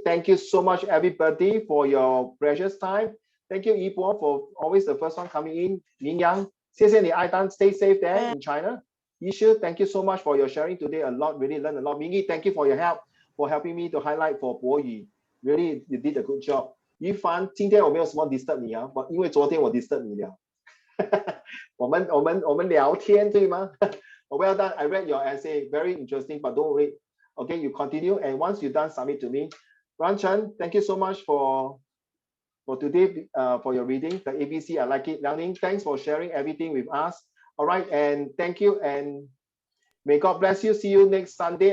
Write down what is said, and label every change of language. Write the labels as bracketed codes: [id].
[en] Thank you so much, everybody, for your precious time. Thank you, Yibo, for always the first one coming in. Ming Yang, [zh] 谢谢你, [en] Aitan, stay safe there in China. Yishu, thank you so much for your sharing today. A lot, really learned a lot. Mingy, thank you for your help, for helping me to highlight for 国语. Really, you did a good job. [zh] Yifan, 今天我没有什么 disturb 你啊，因为昨天我 disturb 你了。我们聊天对吗？ [en] Well done. I read your essay. Very interesting, but don't worry. Okay, you continue, and once you're done, submit to me. Ran Chen, thank you so much for today, for your reading. The ABC, I like it. Liang Ning, thanks for sharing everything with us. All right, and thank you, and may God bless you. See you next Sunday.